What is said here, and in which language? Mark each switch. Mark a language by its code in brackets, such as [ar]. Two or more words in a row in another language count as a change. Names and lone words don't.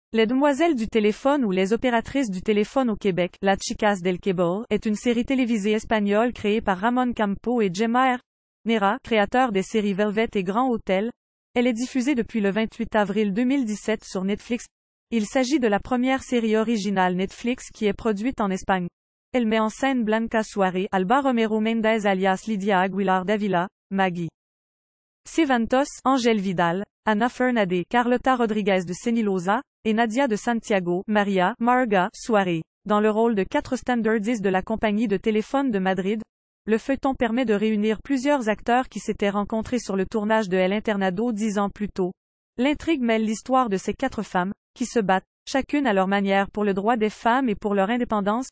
[fr] Les Demoiselles du téléphone ou Les opératrices du téléphone au Québec, La Chicas del Cable, est une série télévisée espagnole créée par Ramón Campo et Gemma Nera, créateurs des séries Velvet et Grand Hôtel. Elle est diffusée depuis le 28 avril 2017 sur Netflix. Il s'agit de la première série originale Netflix qui est produite en Espagne. Elle met en scène Blanca Suárez, Alba Romero Méndez alias Lidia Aguilar Dávila, Maggie Cifuentes, Ángel Vidal, Ana Fernandez, Carlota Rodríguez de Senilosa, et Nadia de Santiago, Maria Marga Suárez. Dans le rôle de 4 standardistes de la compagnie de téléphone de Madrid, le feuilleton permet de réunir plusieurs acteurs qui s'étaient rencontrés sur le tournage de El Internado 10 ans plus tôt. L'intrigue mêle l'histoire de ces 4 femmes, qui se battent, chacune à leur manière pour le droit des femmes et pour leur indépendance.